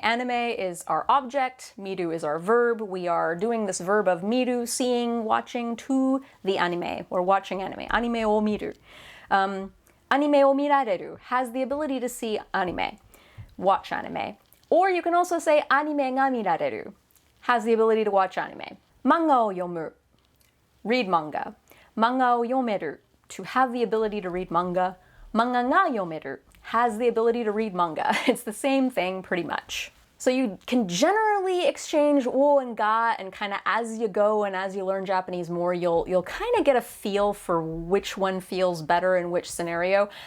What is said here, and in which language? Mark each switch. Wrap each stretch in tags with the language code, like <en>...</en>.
<en>Anime is our object, miru is our verb. We are doing this verb of miru, seeing, watching, to the anime. We're watching anime.</en> <ja>アニメを見る. アニメを見られる</ja> <en>has the ability to see anime, watch anime. Or you can also say</en> <ja>アニメが見られる</ja> <en>has the ability to watch anime.</en> <ja>漫画を読む</ja> <en>read manga.</en> <ja>漫画を読める</ja> <en>to have the ability to read manga.</en> <ja>漫画が読める</ja> <en>has the ability to read manga. It's the same thing pretty much. So you can generally exchange wo and ga, and kind of as you go and as you learn Japanese more, you'll kind of get a feel for which one feels better in which scenario.</en>